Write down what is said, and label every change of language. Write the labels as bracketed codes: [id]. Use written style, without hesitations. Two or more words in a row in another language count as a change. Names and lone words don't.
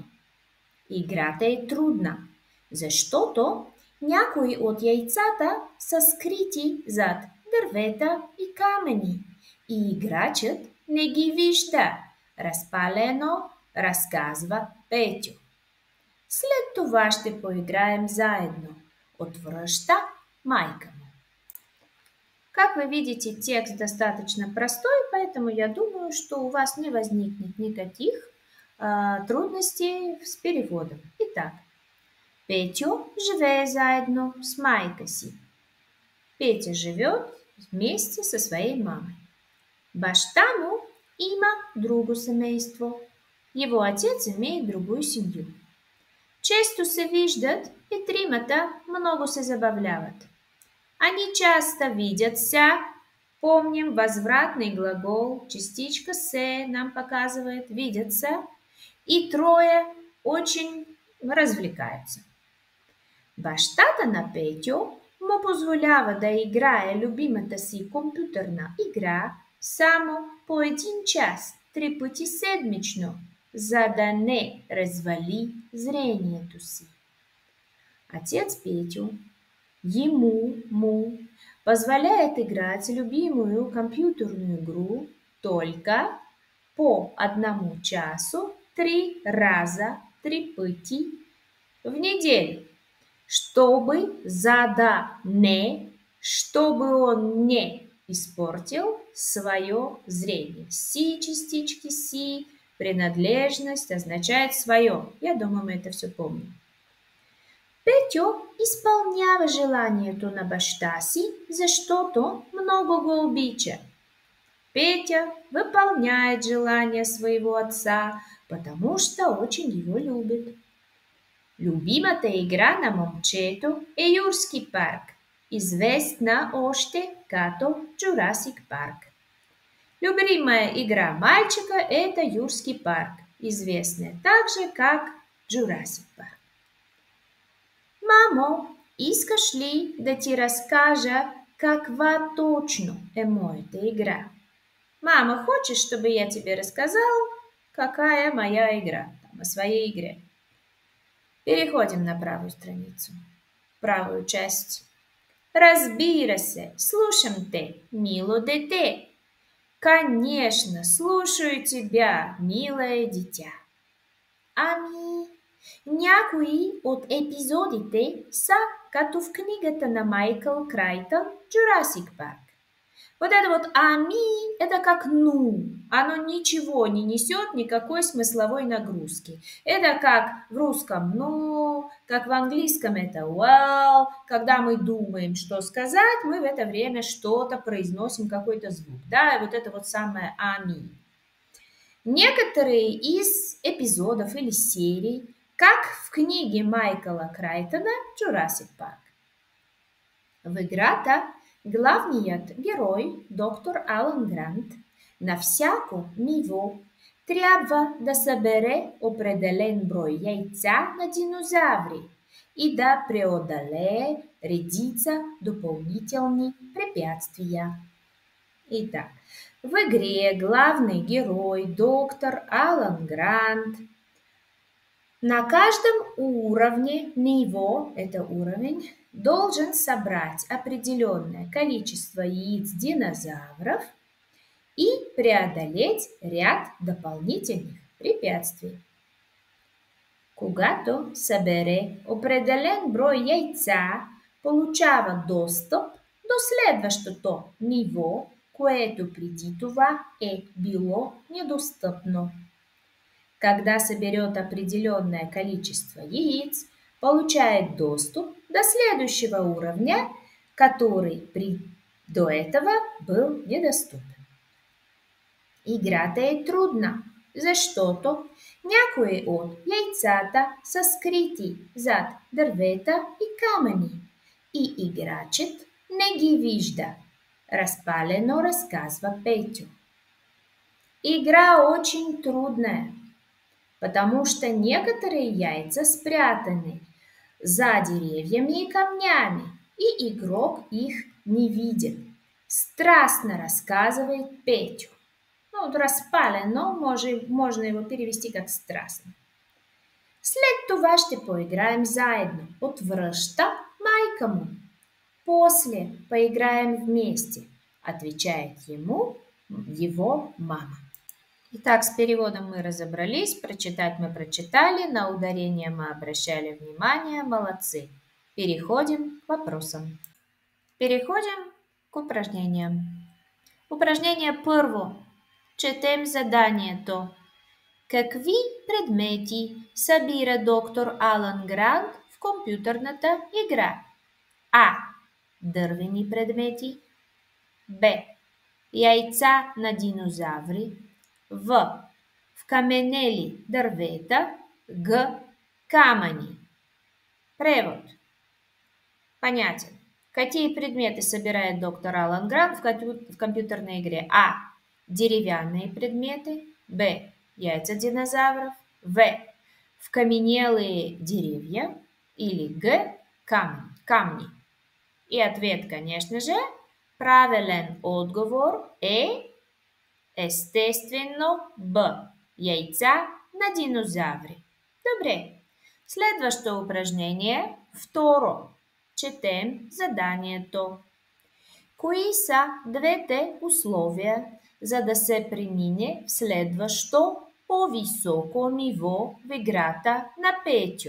[bg] Играта е трудна, защото някои от яйцата са скрити зад дървета и камъни и играчът не ги вижда. Разпалено разказва Петю. След това ще поиграем заедно. Отвръща майка му. [ru] Как вы видите, текст достаточно простой, поэтому я думаю, что у вас не возникнет никаких трудностей с переводом. Итак, [bg] Петю живее заедно с майкой си. [ru] Петя живет вместе со своей мамой. [bg] Баща му има друго семейство. [ru] Его отец имеет другую семью. [bg] Често се виждат и тримата много се забавляват. [ru] Они часто видятся, помним возвратный глагол, частичка «се» нам показывает «видятся», и трое очень развлекаются. [bg] Бащата на Петю му позволява да играе любимата си компютърна игра само по 1 час, 3 пъти седмично, за да не развали зрението си. [ru] Отец Петю ему позволяет играть любимую компьютерную игру только по 1 часу 3 раза, 3 пъти в неделю, чтобы он не испортил свое зрение. Си, частички си, принадлежность означает свое. Я думаю, мы это все помним. [bg] Петю изпълнява желанието на баща си, защото много го обича. [ru] Петя выполняет желание своего отца, потому что очень его любит. [bg] Любимата игра на момчето е Юрски парк, известна още като Jurassic Park. [ru] Любимая игра мальчика – это Юрский парк, известная также как Jurassic Park. [bg] Мамо, искаш ли да ти разкажа каква точно е моята игра? [ru] Мама, хочешь, чтобы я тебе рассказал, какая моя игра, о своей игре? Переходим на правую страницу, правую часть. [bg] Разбира се, слушам те, мило дете. [ru] Конечно, слушаю тебя, милое дитя. [bg] Ами, някои от епизодите са като в книгата на Майкъл Крайтън «Jurassic Park». [ru] Вот это вот «ами» – это как «ну». Оно ничего не несет никакой смысловой нагрузки. Это как в русском «ну», как в английском это «well». Когда мы думаем, что сказать, мы в это время что-то произносим, какой-то звук. Да, и вот это вот самое «ами». Некоторые из эпизодов или серий, как в книге Майкла Крайтона «Jurassic Park». [bg] В играта главният герой, доктор Алан Грант, на всяко ниво трябва да събере определен брой яйца на динозаври и да преодолее редица допълнителни препятствия. [ru] Итак, в игре главный герой, доктор Алан Грант, на каждом уровне, ниво, это уровень, должен собрать определенное количество яиц динозавров и преодолеть ряд дополнительных препятствий. [bg] Когато събере определен брой яйца, получава достъп до следващото ниво, което преди това е било недостъпно. [ru] Когда соберет определенное количество яиц, получает доступ до следующего уровня, который до этого был недоступен. [bg] Играта е трудна, защото някои от яйцата са скрити зад дървета и камъни и играчът не ги вижда. Разпалено разказва Петю. [ru] Игра очень трудная, потому что некоторые яйца спрятаны за деревьями и камнями, и игрок их не видит. Страстно рассказывает Петю. Ну, разпалено, можно его перевести как страстно. [bg] След това ще поиграем заедно. Отвръща майка му. [ru] После поиграем вместе, отвечает ему его мама. Итак, с переводом мы разобрались, прочитать мы прочитали, на ударение мы обращали внимание, молодцы. Переходим к вопросам. Переходим к упражнениям. [bg] Упражнение първо. Четем заданието. Какви предмети събира доктор Алан Грант в компютърната игра? А. Дървени предмети. Б. яйца на динозаври, В. Вкаменели дървета, Г. Камъни. Превод. [ru] Понятен. Какие предметы собирает доктор Алан Грант в компьютерной игре? А. Деревянные предметы. Б. Яйца динозавров. В. Вкаменелые деревья. Или Г. Камни. И ответ, конечно же, [bg] правилен отговор е естествено Б. Яйца на динозаври. Добре. Следващо упражнение. Второ. Четем заданието. Кои са двете условия, за да се премине в следващо по-високо ниво в играта на Петьо?